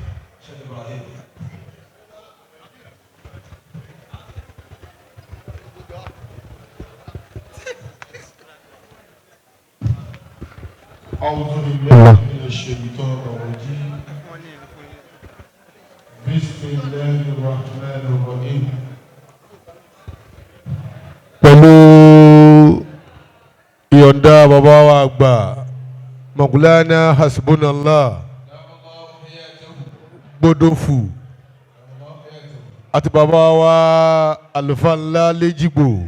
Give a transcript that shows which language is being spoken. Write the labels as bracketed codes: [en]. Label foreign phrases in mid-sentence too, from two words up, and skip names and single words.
[ar] أعوذ بالله من الشيطان الرجيم بسم الله الرحمن الرحيم [yo] pẹ̀lú ìyọ̀ǹda bàbá wa àgbà Maulana hasbunallah Gbódòfù àti bàbá wa Alfa Nla Lejigbo